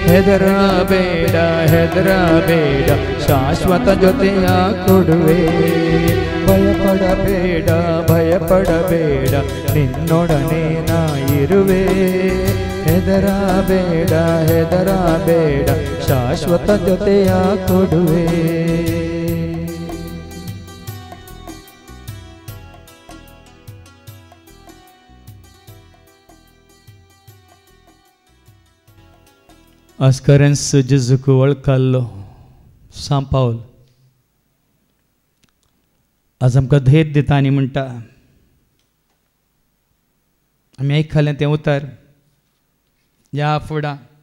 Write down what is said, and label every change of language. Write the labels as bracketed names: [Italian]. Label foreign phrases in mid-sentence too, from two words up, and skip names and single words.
[Kannada] ಹೆದರಬೇಡ ಶಾಶ್ವತ ಜೊತೆಯ ಕೊಡುವೆ ಭಯಪಡಬೇಡ ನಿನ್ನೊಡನೆ ನಾ ಇರುವೆ ಹೆದರಬೇಡ ಶಾಶ್ವತ ಜೊತೆಯ ಕೊಡುವೆ. [Konkani] आज खरेंच जेजूक वळखाल्लो सांपावल आज आमकां धैर्य दिता आनी म्हणटा आमी आयकलें तें उतर या फुडां